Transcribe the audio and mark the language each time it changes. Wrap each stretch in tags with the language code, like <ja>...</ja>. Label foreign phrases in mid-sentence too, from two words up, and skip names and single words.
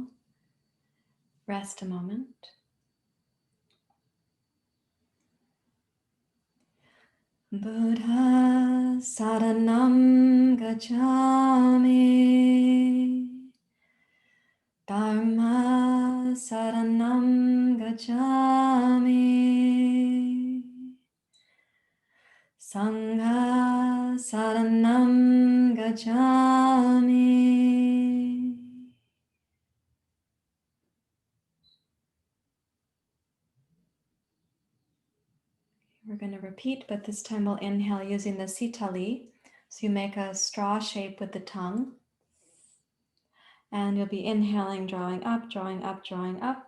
<en>Rest a moment.</en> <pi>Buddha saranam gacchami. Dharma saranam gacchami. Sangha saranam gacchami.</pi> <en>We're going to repeat, but this time we'll inhale using the sitali. So you make a straw shape with the tongue. And you'll be inhaling, drawing up, drawing up, drawing up.</en>